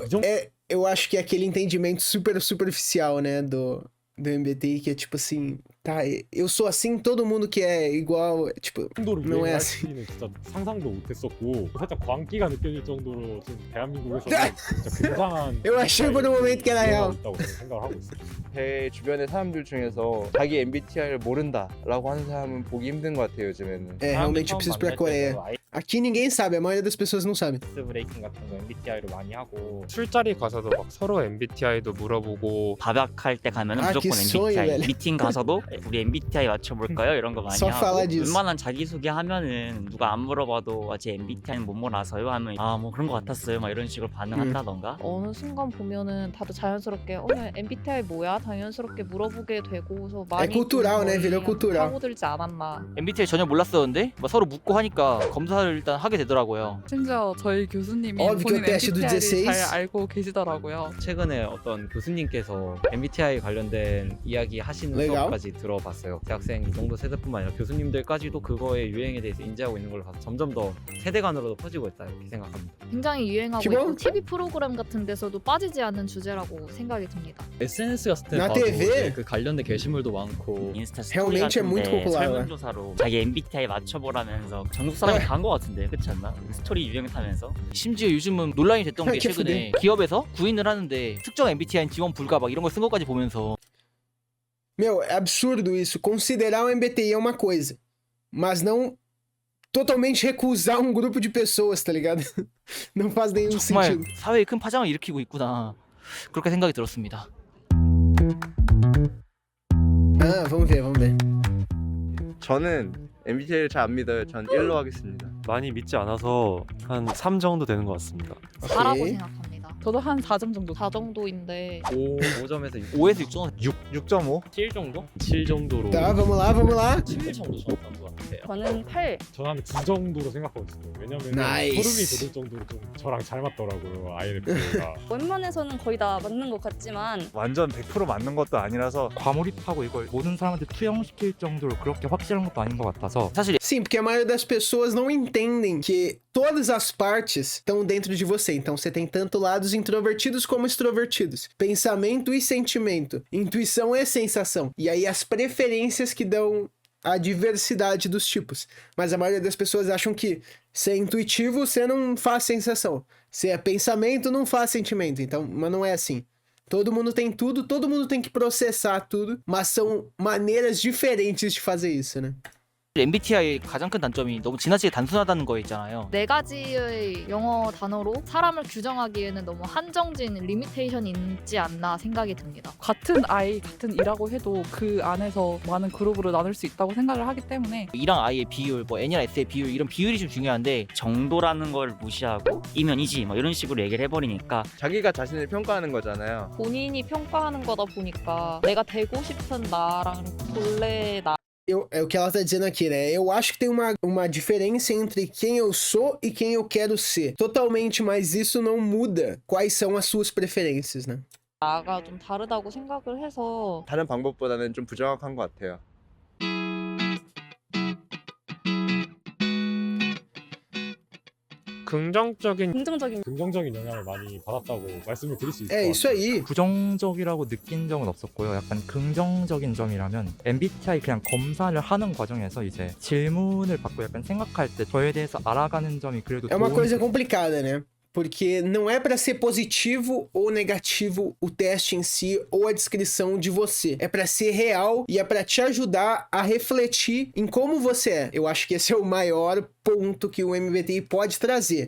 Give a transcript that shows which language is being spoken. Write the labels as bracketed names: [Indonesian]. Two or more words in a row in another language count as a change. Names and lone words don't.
[Portuguese] Eu acho que é aquele entendimento super superficial, né? Do MBTI, que é tipo assim. Tá, eu sou assim, todo mundo que é igual. Tipo, [Korean] 정도로 [Portuguese] não é [Korean] 유행할 [Portuguese] assim. [Korean] 시기는 진짜 상상도 못했었고 살짝 광기가 느껴질 정도로 좀 대한민국에서 진짜 굉장한 [Portuguese] Eu achei por um momento que era real. [Korean] 있다고 저는 생각을 하고 있어요. 제 주변의 사람들 중에서 자기 MBTI를 모른다라고 하는 사람은 보기 힘든 것 같아요, 요즘에는. [Portuguese] É, realmente eu preciso ir pra Coreia. Aqui ninguém sabe, a maioria das pessoas não sabe. [English] ice breaking [Korean] 같은 거 MBTI로 많이 하고 술자리 가서도 막 서로 MBTI도 물어보고 밥약할 때 가면 아, 무조건 그 소리 MBTI. [Portuguese] velho. [Korean] 미팅 가서도 우리 MBTI 맞춰볼까요? 이런 거 많이 [Portuguese] Só [Korean] 하고 [Portuguese] falar disso. [Korean] 웬만한 자기소개 하면은 누가 안 물어봐도 제 MBTI는 뭐뭐라서요 하면 아 뭐 그런 거 같았어요 막 이런 식으로 반응한다던가 어느 순간 보면은 다들 자연스럽게 MBTI 뭐야? 당연스럽게 물어보게 되고서 많이 [Portuguese] cultural, né? Virou cultural. [Korean] 파고들지 않았나. MBTI 전혀 몰랐었는데 막 서로 묻고 하니까 검사를 일단 하게 되더라고요. 심지어 저희 교수님이 [Portuguese] Óbvio que o [Korean] 본인 [Portuguese] teste do [Korean] MBTI를 16. 잘 알고 계시더라고요. 최근에 어떤 교수님께서 MBTI 관련된 이야기 하시는 [Portuguese] Legal. [Korean] 수업까지 들어봤어요. 대학생 이 정도 세대뿐만 아니라 교수님들까지도 그거의 유행에 대해서 인지하고 있는 걸 봐서 점점 더 세대 간으로도 퍼지고 있다 이렇게 생각합니다. 굉장히 유행하고 기본? 있고 TV 프로그램 같은 데서도 빠지지 않는 주제라고 생각이 듭니다. SNS 같은 데 [Portuguese] Na [Korean] 봐도 [Portuguese] TV? [Korean] 이제 그 관련된 게시물도 많고 인스타 스토리 [Portuguese] Realmente é muito [Korean] 같은데 [Portuguese] popular, [Korean] 설문조사로 자기 MBTI 맞춰보라면서 전국 사람이 네. 다 한 거 같은데 그렇지 않나? 스토리 유행 타면서 심지어 요즘은 논란이 됐던 게 이렇게 최근에 기업에서 구인을 하는데 특정 MBTI 지원 불가 막 이런 걸 쓴 것까지 보면서 [Portuguese] Meu, é absurdo isso. Considerar o MBTI é uma coisa, mas não totalmente recusar um grupo de pessoas, tá ligado? Não faz nenhum [Korean] 정말 [Portuguese] sentido. [Korean] 사회에 큰 파장을 일으키고 있구나 그렇게 생각이 들었습니다. [Portuguese] Ah, vamos ver, vamos ver. [Korean] 저는 MBTI를 잘 안 믿어요. 전 1로 하겠습니다. 많이 믿지 않아서 한 3 정도 되는 것 같습니다. 4라고 오케이. 생각합니다. 저도 한 4점 정도. 4 정도인데 5점에서 5에서 6점 6.5? 7 정도? 7 정도로 [Portuguese] Tá, vamos lá, vamos lá. [Korean] 7 정도 정확한 것 같아요. 저는 8. 저는 한 9 정도로 생각하고 있어요. 왜냐면 나이스. 소름이 돋을 정도로 좀 저랑 잘 맞더라고요. INFJ가. 웬만해서는 거의 다 맞는 것 같지만 완전 100% 맞는 것도 아니라서 과몰입하고 이걸 모든 사람한테 투영시킬 정도로 그렇게 확실한 것도 아닌 것 같아서 사실 [Portuguese] Sim, porque a maioria das pessoas não entendem que todas as partes estão dentro de você. Então você tem tanto lados introvertidos como extrovertidos. Pensamento e sentimento. Intuição e sensação. E aí as preferências que dão a diversidade dos tipos. Mas a maioria das pessoas acham que se é intuitivo, você não faz sensação. Se é pensamento, não faz sentimento. Então, mas não é assim. Todo mundo tem tudo, todo mundo tem que processar tudo, mas são maneiras diferentes de fazer isso, né? [Korean] MBTI 가장 큰 단점이 너무 지나치게 단순하다는 거 있잖아요. 4가지의 영어 단어로 사람을 규정하기에는 너무 한정진 리미테이션이 있지 않나 생각이 듭니다. 같은 I, 같은 E라고 해도 그 안에서 많은 그룹으로 나눌 수 있다고 생각을 하기 때문에 E랑 I의 비율, 뭐 N이랑 S의 비율 이런 비율이 좀 중요한데 정도라는 걸 무시하고 이면이지 뭐 이런 식으로 얘기를 해버리니까 자기가 자신을 평가하는 거잖아요. 본인이 평가하는 거다 보니까 내가 되고 싶은 나랑 본래 나 [Portuguese] É o que ela tá dizendo aqui, né? Eu acho que tem uma diferença entre quem eu sou e quem eu quero ser. Totalmente, mas isso não muda quais são as suas preferências, né? [Korean] 나가 좀 다르다고 생각을 해서 다른 방법보다는 좀 부정확한 것 같아요. 긍정적인 긍정적인 영향을 많이 받았다고 말씀을 드릴 수 있을 [Portuguese] É [Korean] 것 [Portuguese] isso [Korean] 같아요. [Portuguese] aí. [Korean] 부정적이라고 느낀 적은 없었고요. 약간 긍정적인 점이라면 MBTI 그냥 검사를 하는 과정에서 이제 질문을 받고 약간 생각할 때 저에 대해서 알아가는 점이 그래도 [Portuguese] É uma [Korean] 도움이 [Portuguese] coisa complicada, né? Porque não é pra ser positivo ou negativo o teste em si ou a descrição de você. É pra ser real e é pra te ajudar a refletir em como você é. Eu acho que esse é o maior ponto que o MBTI pode trazer.